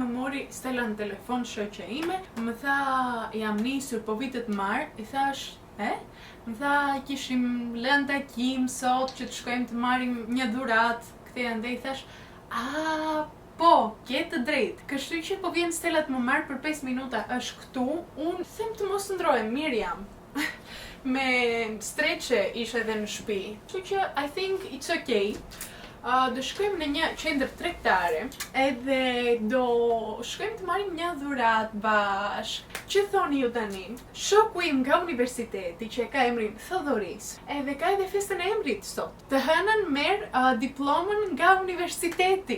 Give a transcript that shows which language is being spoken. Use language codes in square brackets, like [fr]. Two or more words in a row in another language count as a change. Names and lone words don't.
[sq] mori Stella në telefon shoqja ime, më tha jam nisur po vitet marr, i thash, më tha kishim lënë takim sot që të shkojmë të marrim një dhuratë, këtë andej thash, po, ke të drejtë. Kështu që po vjen Stella të më marr për 5 minuta, është këtu, unë them të mos ndrohem, mirë jam. Me streqe ishe edhe në shtëpi. Kështu që [en] I think it's okay. [sq] Do shkojmë në një qendër tregtare edhe do shkojmë të marrim një dhuratë bashkë. Që thoni ju tani, shoku im nga universiteti që ka emrin Thodoris, edhe ka edhe festën e emrit sot. Të hënën merr diplomën nga universiteti.